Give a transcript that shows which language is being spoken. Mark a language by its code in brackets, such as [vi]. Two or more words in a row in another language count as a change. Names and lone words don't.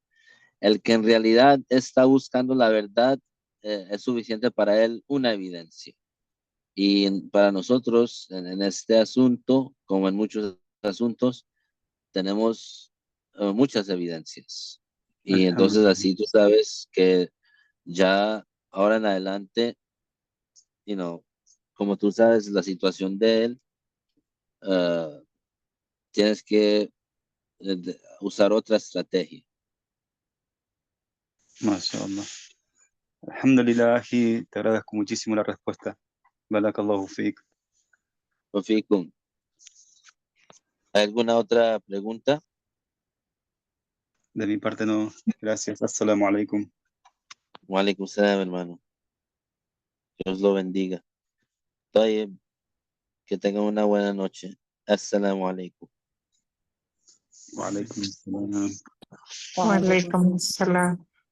[es] El que en realidad está buscando la verdad, es suficiente para él una evidencia. Y para nosotros, en este asunto, como en muchos asuntos, tenemos muchas evidencias. Y entonces Alhamdulillah. así tú sabes que ya ahora en adelante, [en] you know, [es] como tú sabes la situación de él, eh, tienes que usar otra estrategia. MashaAllah. Alhamdulillah, Aji, te agradezco muchísimo la respuesta. [ar] بارك الله فيك. [es] Rafikum, ¿hay alguna otra pregunta? De mi parte no. Gracias. [ar] السلام عليكم. وعليكم السلام, [es] hermano. Dios lo bendiga. Tayyib, que tengan una buena noche. [ar] السلام عليكم. وعليكم السلام. وعليكم السلام.